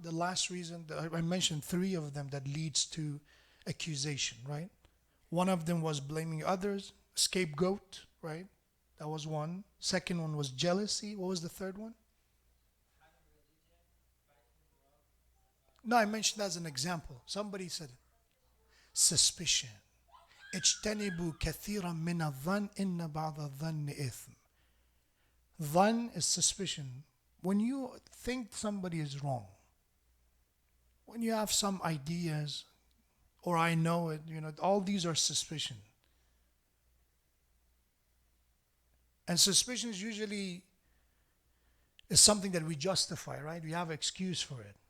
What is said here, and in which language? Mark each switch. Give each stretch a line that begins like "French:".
English: The last reason, I mentioned three of them that leads to accusation, right? One of them was blaming others, scapegoat, right? That was one. Second one was jealousy. What was the third one? No, I mentioned that as an example. Somebody said it. Suspicion.
Arabic: اجتنبوا كثيرا من الظن إن بعض الظن إثم.
English: Dhan is suspicion. When you think somebody is wrong, when you have some ideas, or I know it, all these are suspicion. And suspicion is usually something that we justify, right? We have an excuse for it.